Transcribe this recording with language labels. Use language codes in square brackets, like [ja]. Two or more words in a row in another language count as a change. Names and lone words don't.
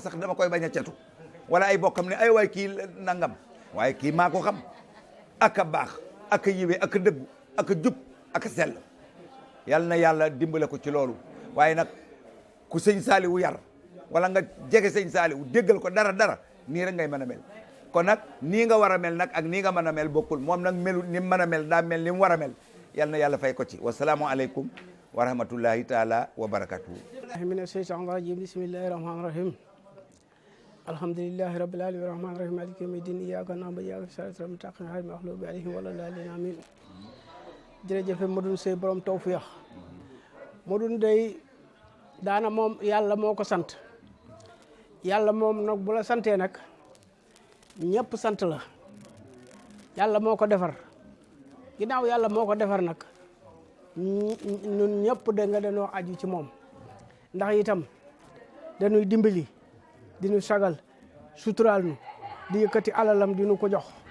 [wo] sax dama koy bañ a catu wala ay bokkam ne ay waay kii nangam waaye kii maa ko xam ak a baax ak a yiwee ak a dëggu ak a jub ak a sell yàlla na yàlla dimbale ko ci loolu waaye nag ku sëñ Saaliwu yar wala nga jege sëñ Saaliwu déggal ko dara nii rek ngay mën a mel kon nag nii nga war a mel nag ak nii nga mën a mel bokkul moom nag melu ni mu mën a mel daa mel ni mu war a mel yàlla na yàlla fay ko ci [ar] والسلام عليكم ورحمة الله تعالى وبركاته من الشيطان الرجيم بسم الله الرحمن الرحيم الحمد لله رب العالمين الرحمن الرحيم مالك يوم الدين إياك نعبد وإياك نستعين اهدنا الصراط المستقيم غير المغضوب عليهم ولا الضالين آمين [wo] jërëjëf Modou Seye borom tawfiix Modou day daana moom yàlla moo ko sant yàlla moom nag bu la santee nag ñëpp sant la yàlla moo ko defar ginnaaw yàlla moo ko defar nag ñun ñëpp da nga dañoo aju ci moom ndax itam dañuy dimbali di ñu sagal suturaal nu di yëkkati alalam di nu ko jox